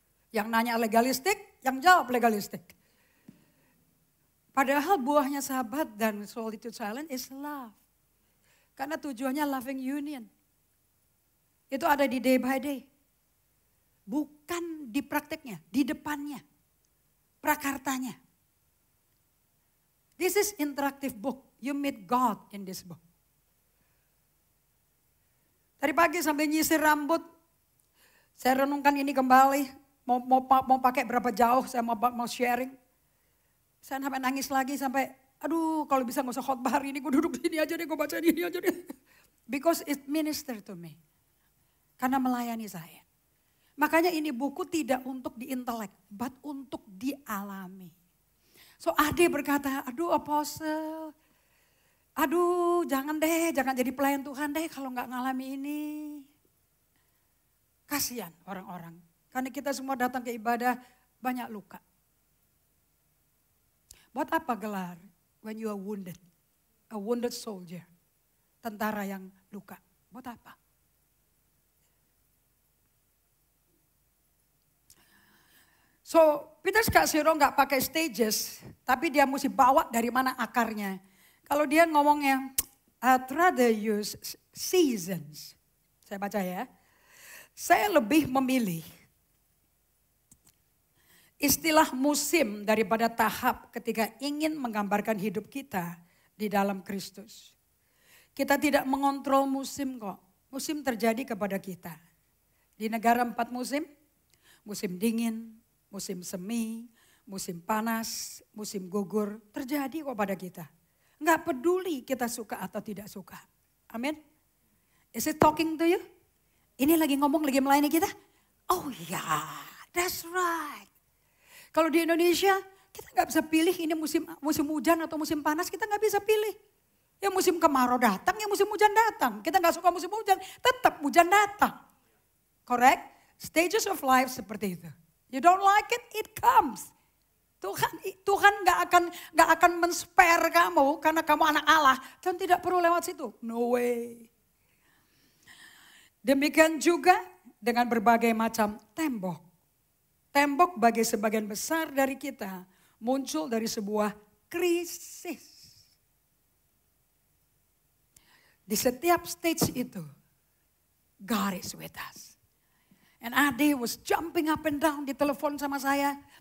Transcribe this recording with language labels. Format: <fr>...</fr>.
<id>Yang nanya legalistik, yang jawab legalistik. Padahal buahnya sahabat dan</id> <en>solitude silent is love.</en> <id>Karena tujuannya</id> <en>loving union.</en> <id>Itu ada di</id> <en>day by day.</en> <id>Bukan di prakteknya, di depannya. Prakartanya.</id> <en>This is interactive book. You meet God in this book.</en> <id>Tadi pagi sambil nyisir rambut, saya renungkan ini kembali. Mau pakai berapa jauh, saya mau sharing. Saya sampai nangis lagi sampai, aduh kalau bisa gak usah khotbah hari ini, gue duduk sini aja deh, gue baca ini aja deh.</id> <en>Because it minister to me.</en> <id>Karena melayani saya. Makanya ini buku tidak untuk diintelek, but untuk dialami. So Ade berkata, aduh apostle, aduh jangan deh, jangan jadi pelayan Tuhan deh kalau gak ngalami ini. Kasihan orang-orang. Karena kita semua datang ke ibadah banyak luka. Buat apa gelar</id> <en>when you are wounded? A wounded soldier.</en> <id>Tentara yang luka. Buat apa? So Peter Scarsero gak pakai stages. Tapi dia mesti bawa dari mana akarnya. Kalau dia ngomongnya,</id> <en>I'd rather use seasons.</en> <id>Saya baca ya. Saya lebih memilih istilah musim daripada tahap ketika ingin menggambarkan hidup kita di dalam Kristus. Kita tidak mengontrol musim kok. Musim terjadi kepada kita. Di negara 4 musim, musim dingin, musim semi, musim panas, musim gugur, terjadi kok pada kita. Enggak peduli kita suka atau tidak suka. Amin.</id> <en>Is it talking to you?</en> <id>Ini lagi ngomong, lagi melayani kita?</id> <en>Oh ya, that's right.</en> <id>Kalau di Indonesia, kita nggak bisa pilih ini musim hujan atau musim panas, kita nggak bisa pilih. Ya musim kemarau datang, ya musim hujan datang. Kita nggak suka musim hujan, tetap hujan datang.</id> <en>Correct? Stages of life</en> <id>seperti itu.</id> <en>You don't like it, it comes.</en> <id>Tuhan nggak akan men-spare kamu karena kamu anak Allah dan tidak perlu lewat situ.</id> <en>No way.</en> <id>Demikian juga dengan berbagai macam tembok. Tembok bagi sebagian besar dari kita muncul dari sebuah krisis. Di setiap</id> <en>stage itu, God is with us. And Ade was jumping up and down</en> <id>di telepon sama saya.</id>